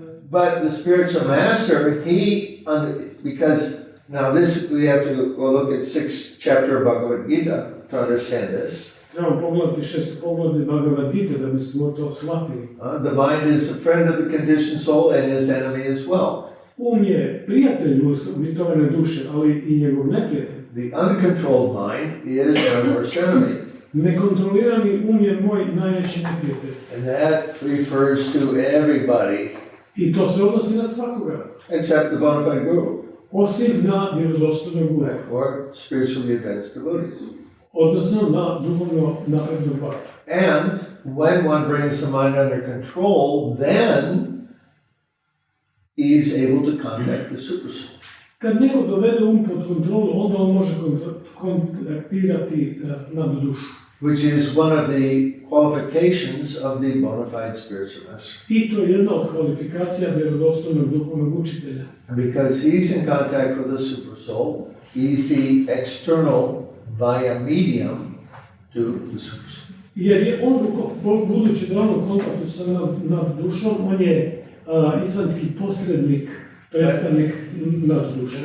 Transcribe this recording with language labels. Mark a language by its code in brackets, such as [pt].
[en] But the spiritual master, because now this, we have to go look at 6th chapter of Bhagavad Gita to understand this. [hr] Trebamo pogledati 6. poglavlje Bhagavad Gita da bismo to shvatili. [en] The mind is a friend of the conditioned soul and his enemy as well. [hr] Je prijatelj uvjetovane duše, ali i njegov neprijatelj. [en] The uncontrolled mind is our worst enemy. [hr] Nekontrolirani je moj najveći neprijatelj. [en] And that refers to everybody. [hr] I to se odnosi na svakoga. [en] Except the bona fide guru. [hr] Osim na vjerodostojnog guru. [en] Or spiritually advanced devotees. [hr] Odnosno na duhovno naprednog bhaktu. [en] And when one brings the mind under control, then he's able to contact the supersoul. [hr] Kad neko dovede pod kontrolu, onda on može kontaktirati nad dušu. [en] Which is one of the qualifications of the bona fide spiritual master. [hr] I to je jedna od kvalifikacija vjerodostojnog duhovnog učitelja. [en] Because he's in contact with the supersoul, he's the external via medium to the supersoul. [hr] Jer je on, budući da on u kontaktu sa nad dušom, on je izvanjski posrednik, predstavnik nad dušom.